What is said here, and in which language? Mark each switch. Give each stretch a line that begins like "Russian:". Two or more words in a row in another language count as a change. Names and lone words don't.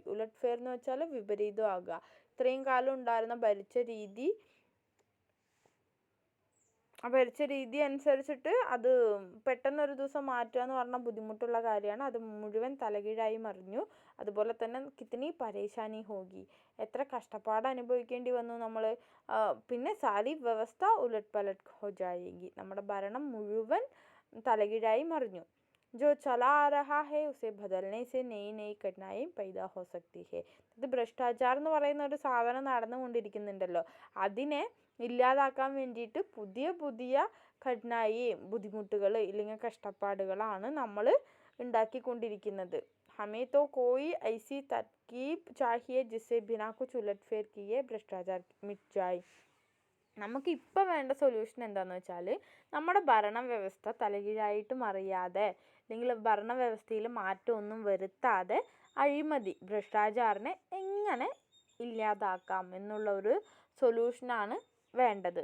Malayalam: ഉലറ്റ് ഫേർ എന്ന് വെച്ചാൽ വിപരീതമാകുക. ഇത്രയും കാലം ഉണ്ടായിരുന്ന ഭരിച്ച രീതി അനുസരിച്ചിട്ട് അത് പെട്ടെന്നൊരു ദിവസം മാറ്റുക എന്ന് പറഞ്ഞാൽ ബുദ്ധിമുട്ടുള്ള കാര്യമാണ്. അത് മുഴുവൻ തലകീഴായി മറിഞ്ഞു. അതുപോലെ തന്നെ
Hindi: कितनी परेशानी होगी,
Malayalam: എത്ര കഷ്ടപ്പാട് അനുഭവിക്കേണ്ടി വന്നു നമ്മൾ. പിന്നെ
Hindi: सारी व्यवस्था उलट पलट हो जाएगी,
Malayalam: നമ്മുടെ ഭരണം മുഴുവൻ തലകീഴായി മറിഞ്ഞു.
Hindi: जो चला आ रहा है उसे बदलने से नई नई कठिनाई पैदा हो सकती है.
Malayalam: ഇത് ഭ്രഷ്ടാചാരം എന്ന് പറയുന്ന ഒരു സാധനം നടന്നുകൊണ്ടിരിക്കുന്നുണ്ടല്ലോ, അതിനെ ഇല്ലാതാക്കാൻ വേണ്ടിയിട്ട് പുതിയ പുതിയ കഠിനായിയും ബുദ്ധിമുട്ടുകൾ ഇല്ലെങ്കിൽ കഷ്ടപ്പാടുകളാണ് നമ്മൾ ഉണ്ടാക്കിക്കൊണ്ടിരിക്കുന്നത്.
Hindi: हमें तो कोई ऐसी तरकीब चाहिए जिससे बिना कुछ उलटफेर किए भ्रष्टाचार मिट जाए.
Malayalam: നമുക്കിപ്പോൾ വേണ്ട സൊല്യൂഷൻ എന്താണെന്ന് വെച്ചാൽ നമ്മുടെ ഭരണവ്യവസ്ഥ തലകീഴായിട്ട് മറിയാതെ അല്ലെങ്കിൽ ഭരണവ്യവസ്ഥയിൽ മാറ്റമൊന്നും വരുത്താതെ അഴിമതി ഭ്രഷ്ടാചാരനെ എങ്ങനെ ഇല്ലാതാക്കാം എന്നുള്ള ഒരു സൊല്യൂഷനാണ് വേണ്ടത്.